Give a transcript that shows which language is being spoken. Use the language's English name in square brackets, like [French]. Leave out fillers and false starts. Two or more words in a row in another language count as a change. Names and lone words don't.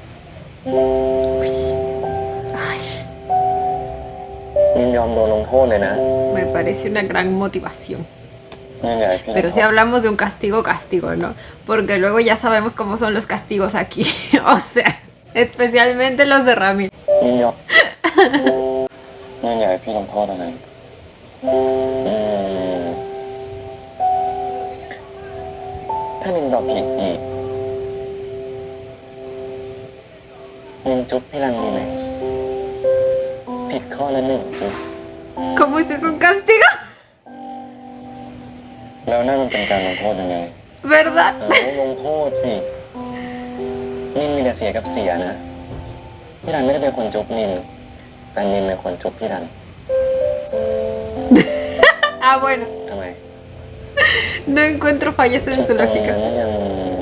[Spanish] Ay, [Thai] นิมยอมโดนลงโทษเลยนะ [Spanish] me parece una gran motivación. [Thai] นี่ไงพี่ [Spanish] Pero si hablamos de un castigo, castigo, ¿no? Porque luego ya sabemos cómo son los castigos aquí. O sea, especialmente los de Rami. [Thai] นิมยอมนี่ไงพี่ลงโทษอะไรถ้านิมตอบผิดอีกนิมจุ๊บพี่รันดีไหมผิดข้อละหนึ่งจุ๊บ [Spanish] ¿Cómo es eso un castigo? [Thai] แล้วนั่นมันเป็นการลงโทษยังไง [Spanish] ¿Verdad? [Thai] ลงโทษสินิมมีแต่เสียกับเสียนะพี่รันไม่ได้เป็นคนจุ๊บนิมแต่นิมเป็นคนจุ๊บพี่รัน [Spanish] Ah, bueno. [Thai] ทำไม [Spanish] No encuentro fallas en su [Thai] ตรง [Spanish] lógica. [Thai] นั้นยัง